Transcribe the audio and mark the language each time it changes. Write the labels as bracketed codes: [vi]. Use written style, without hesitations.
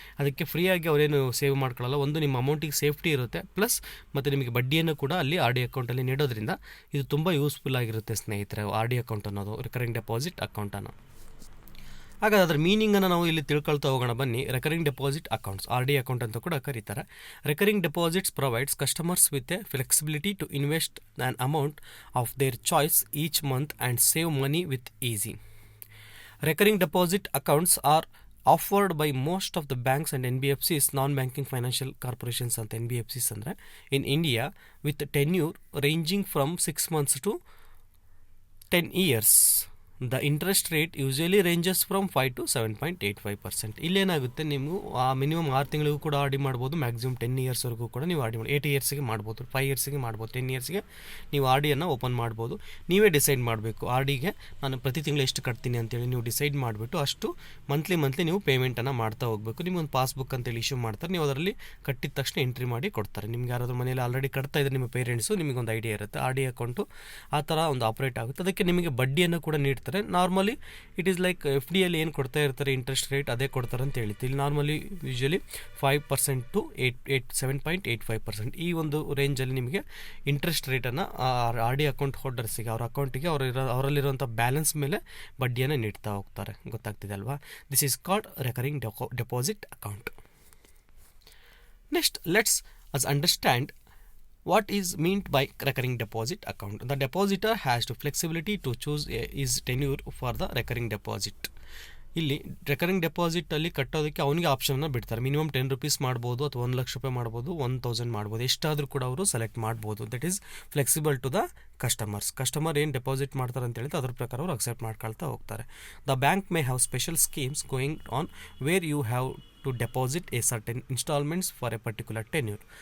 [kn] ಅದಕ್ಕೆ ಫ್ರೀಯಾಗಿ ಅವರೇನು ಸೇವ್ ಮಾಡ್ಕೊಳ್ಳಲ್ಲ. ಒಂದು ನಿಮ್ಮ ಅಮೌಂಟಿಗೆ ಸೇಫ್ಟಿ ಇರುತ್ತೆ, ಪ್ಲಸ್ ಮತ್ತು ನಿಮಗೆ ಬಡ್ಡಿಯನ್ನು ಕೂಡ ಅಲ್ಲಿ RD ಅಕೌಂಟಲ್ಲಿ ನೀಡೋದ್ರಿಂದ ಇದು ತುಂಬ ಯೂಸ್ಫುಲ್ ಆಗಿರುತ್ತೆ ಸ್ನೇಹಿತರೆ. RD ಅಕೌಂಟ್ ಅನ್ನೋದು, ರಿಕರಿಂಗ್ ಡೆಪಾಸಿಟ್ ಅಕೌಂಟನ್ನು. ಹಾಗಾದ್ರೆ ಅದರ ಮೀನಿಂಗನ್ನು ನಾವು ಇಲ್ಲಿ ತಿಳ್ಕೊಳ್ತಾ ಹೋಗೋಣ ಬನ್ನಿ. Recurring deposit accounts, RD account ಅಂತ ಕೂಡ ಕರೀತಾರೆ. [en] Recurring deposits provides customers with a flexibility to invest on amount of their choice each month and save money with easy. Recurring deposit accounts are offered by most of the banks and NBFCs, non-banking financial corporations [kn] ಅಂತ NBFCs ಅಂದರೆ [en] in India, with tenure ranging from 6 months to 10 years. The interest rate usually ranges from 5 to 7.85%. [kn] ಇಲ್ಲೇನಾಗುತ್ತೆ, ನೀವು minimum 6 ತಿಂಗಳಿಗೂ ಕೂಡ RD ಮಾಡ್ಬೋದು, maximum 10 ಇಯರ್ಸ್ವರೆಗೂ ಕೂಡ ನೀವು RD ಮಾಡಿ 8 ಇಯರ್ಸಿಗೆ ಮಾಡ್ಬೋದು, 5 ಇಯರ್ಸಿಗೆ ಮಾಡ್ಬೋದು, 10 ಇಯರ್ಸ್ಗೆ ನೀವು RDಯನ್ನು ಓಪನ್ ಮಾಡ್ಬೋದು. ನೀವೇ ಡಿಸೈಡ್ ಮಾಡಬೇಕು RDಗೆ ನಾನು ಪ್ರತಿ ತಿಂಗಳು ಎಷ್ಟು ಕಟ್ತೀನಿ ಅಂತೇಳಿ ನೀವು ಡಿಸೈಡ್ ಮಾಡಿಬಿಟ್ಟು ಅಷ್ಟು ಮಂತ್ಲಿ ನೀವು ಪೇಮೆಂಟನ್ನು ಮಾಡ್ತಾ ಹೋಗಬೇಕು. ನಿಮಗೊಂದು ಪಾಸ್ಬುಕ್ ಅಂತೇಳಿ ಇಶ್ಯೂ ಮಾಡ್ತಾರೆ, ನೀವು ಅದರಲ್ಲಿ ಕಟ್ಟಿದ ತಕ್ಷಣ ಎಂಟ್ರಿ ಮಾಡಿ ಕೊಡ್ತಾರೆ. ನಿಮ್ಗೆ ಯಾರಾದರೂ ಮನೇಲಿ ಆಲ್ರೆಡಿ ಕಟ್ತಾ ಇದ್ದಾರೆ ನಿಮ್ಮ ಪೇರೆಂಟ್ಸು, ನಿಮಗೊಂದು ಐಡಿಯಾ ಇರುತ್ತೆ RD ಅಕೌಂಟು ಆ ಥರ ಒಂದು ಆಪ್ರೇಟ್ ಆಗುತ್ತೆ. ಅದಕ್ಕೆ ನಿಮಗೆ ಬಡ್ಡಿಯನ್ನು ಕೂಡ ನೀಡ್ತಾರೆ. ನಾರ್ಮಲಿ [en] it is like [kn] FDಯಲ್ಲಿ ಏನು ಕೊಡ್ತಾ ಇರ್ತಾರೆ ಇಂಟ್ರೆಸ್ಟ್ ರೇಟ್ ಅದೇ ಕೊಡ್ತಾರೆ ಅಂತ ಹೇಳ್ತೀವಿ. ಇಲ್ಲಿ ನಾರ್ಮಲಿ ಯೂಶಲಿ 5% ಟು 7.85%, ಈ ಒಂದು ರೇಂಜಲ್ಲಿ ನಿಮಗೆ ಇಂಟ್ರೆಸ್ಟ್ ರೇಟನ್ನು RD ಅಕೌಂಟ್ ಹೋಲ್ಡರ್ಸಿಗೆ, ಅವ್ರ ಅಕೌಂಟಿಗೆ ಅವರಲ್ಲಿರುವಂಥ ಬ್ಯಾಲೆನ್ಸ್ ಮೇಲೆ ಬಡ್ಡಿಯನ್ನು ನೀಡ್ತಾ ಹೋಗ್ತಾರೆ. ಗೊತ್ತಾಗ್ತಿದೆ ಅಲ್ವಾ? [en] This is called recurring deposit account. Next let's us understand what is meant by recurring deposit account. The depositor has the flexibility to choose his tenure for the recurring deposit. [kn] ಇಲ್ಲಿ recurring ಡೆಪಾಸಿಟಲ್ಲಿ ಕಟ್ಟೋದಕ್ಕೆ ಅವನಿಗೆ ಆಪ್ಷನ್ನ ಬಿಡ್ತಾರೆ. Minimum 10 rupees ಮಾಡ್ಬೋದು, ಅಥವಾ 1 ಲಕ್ಷ ರೂಪಾಯಿ ಮಾಡ್ಬೋದು, 1000 ಮಾಡ್ಬೋದು, ಎಷ್ಟಾದರೂ ಕೂಡ ಅವರು ಸೆಲೆಕ್ಟ್ ಮಾಡ್ಬೋದು. [en] that is flexible to the customer [kn] ಏನು ಡೆಪಾಸಿಟ್ ಮಾಡ್ತಾರೆ ಅಂತ ಹೇಳಿದ್ರೆ ಅದ್ರ ಪ್ರಕಾರ ಅವರು ಅಕ್ಸೆಪ್ಟ್ ಮಾಡ್ಕೊಳ್ತಾ ಹೋಗ್ತಾರೆ. [en] The bank may have special schemes going on where you have to deposit a certain installments for a particular tenure.